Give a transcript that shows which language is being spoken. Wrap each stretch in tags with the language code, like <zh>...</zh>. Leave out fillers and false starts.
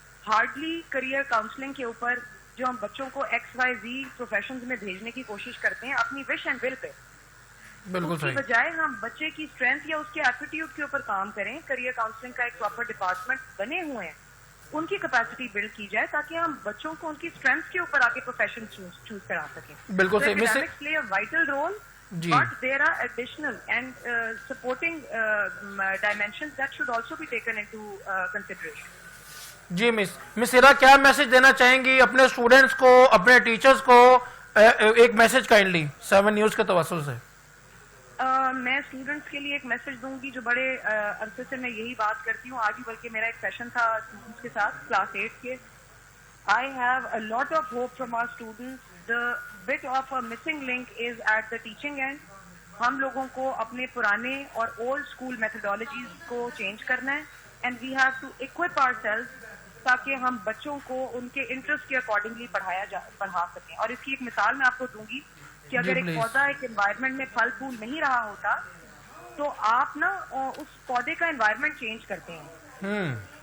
<ur>Hardly career counselling کے اوپر جو ہم بچوں کو XYZ پروفیشنز میں بھیجنے کی کوشش کرتے ہیں اپنی وش اینڈ ول پہ، اس کی بجائے ہم بچے کی اسٹرینتھ یا اس کے ایپٹیوڈ کے اوپر کام کریں. کریئر کاؤنسلنگ کا ایک پراپر ڈپارٹمنٹ بنے ہوئے ہیں، ان کی کیپیسٹی بلڈ کی جائے تاکہ ہم بچوں کو ان کی اسٹرینتھ کے اوپر آگے پروفیشن چوز کرا سکیں. بالکل صحیح.</ur> <en>Academics play a vital role, but there are additional and supporting dimensions that should also be taken into consideration.</en> <ur>جی مس ہیرا، کیا میسج دینا چاہیں گی اپنے اسٹوڈنٹس کو، اپنے ٹیچرز کو؟ ایک میسج کائنڈلی 7 نیوز کے توسط سے. میں اسٹوڈنٹس کے لیے ایک میسج دوں گی جو بڑے عرصے سے میں یہی بات کرتی ہوں. آج بھی بلکہ میرا ایک سیشن تھا اسٹوڈنٹس کے ساتھ، کلاس 8 کے.</ur> <en>I have a lot of hope from our students. The bit of a missing link is at the teaching end.</en> <ur>ہم لوگوں کو اپنے پرانے اور اولڈ اسکول میتھڈالوجیز کو چینج کرنا ہے</ur> <en>and we have to equip our self</en> <ur>تاکہ ہم بچوں کو ان کے انٹرسٹ کے اکارڈنگلی پڑھا سکیں. اور اس کی ایک مثال میں آپ کو دوں گی کہ اگر ایک پودا ایک انوائرمنٹ میں پھل پھول نہیں رہا ہوتا تو آپ نا اس پودے کا انوائرمنٹ چینج کرتے ہیں.</ur>